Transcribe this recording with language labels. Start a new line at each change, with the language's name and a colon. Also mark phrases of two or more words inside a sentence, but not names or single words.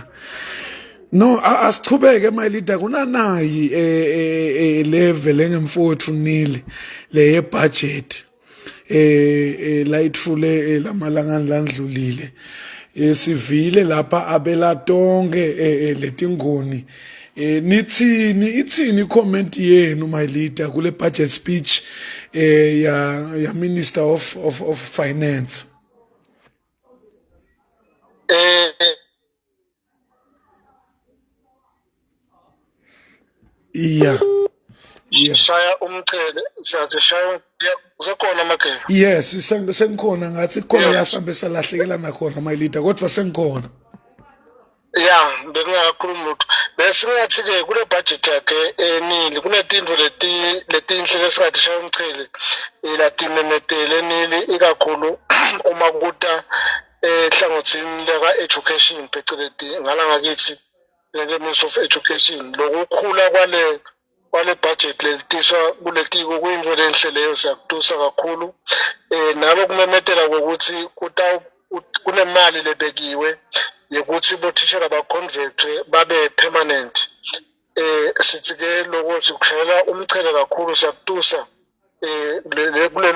Swati: No, asichubeke
English: my leader
Swati: kunanayi level engemfowethu nili le budget layithule lamalangana landlulile sivile lapha abela tonke letingoni itsini comment yenu
English: my leader
Swati: kule
English: budget speech
Swati: ya
English: Minister of Finance.
Swati: Yeah. Shaya umchele siyathi shaya usekhona Mageba. Yes sengikhona ngathi khona la sambe salahlekela nakhona
English: my leader
Swati: kodwa sengikhona. Yeah bengingakhuluma lutho bese ngathi ke kule budget yakhe enili kunetinto letinhle lesingathi shaya umchele latimemetele enili ikakhulu uma kuta ehlangothini leka education phecelezi ngala ngakithi le Ministry of Education lokukhula kwale budget letiswa kuletiko kuyinto lenhle leyo siyakutusa kakhulu nalo kumemetela ukuthi kunemali lebekiwe yokuthi bothishela ba-convert babe permanent sithi ke lokho sikushayela umchele kakhulu siyakutusa kulelo